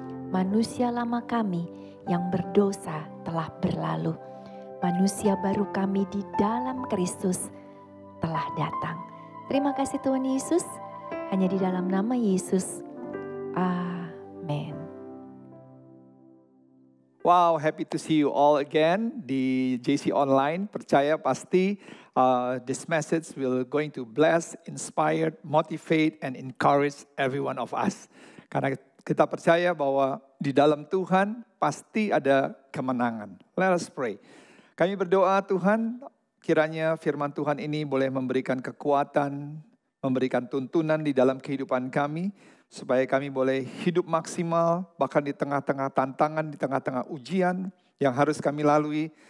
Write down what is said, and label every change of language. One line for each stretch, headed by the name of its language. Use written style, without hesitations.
Indonesian: Manusia lama kami yang berdosa telah berlalu. Manusia baru kami di dalam Kristus telah datang. Terima kasih Tuhan Yesus. Hanya di dalam nama Yesus. Amin.
English: Wow, happy to see you all again di JC Online.
Indonesian: Percaya pasti
English: this message will going to bless, inspire, motivate, and encourage every one of us.
Indonesian: Karena kita percaya bahwa di dalam Tuhan pasti ada kemenangan.
English: Let us pray.
Indonesian: Kami berdoa Tuhan, kiranya firman Tuhan ini boleh memberikan kekuatan, memberikan tuntunan di dalam kehidupan kami, supaya kami boleh hidup maksimal, bahkan di tengah-tengah tantangan, di tengah-tengah ujian yang harus kami lalui.